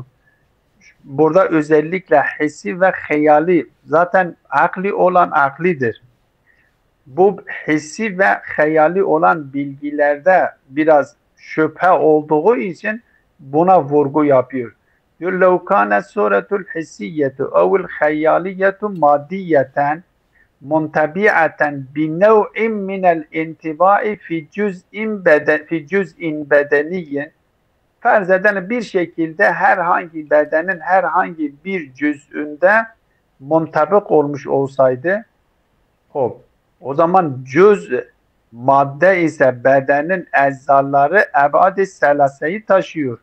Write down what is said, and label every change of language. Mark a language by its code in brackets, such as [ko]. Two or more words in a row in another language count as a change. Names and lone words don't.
[tr] Burada özellikle hissi ve hayali, zaten akli olan aklidir. Bu hissi ve hayali olan bilgilerde biraz şüphe olduğu için buna vurgu yapıyor. [ar] diyor لو كانت صورة الحسية أو الخيالية مادية منتبعة بنوع من الانطباع في جزء بدني. [tr] Farz edelim bir şekilde herhangi bedenin herhangi bir cüz'ünde muntabık olmuş olsaydı, hop, o zaman cüz madde ise bedenin eczaları ebad-i selaseyi taşıyor.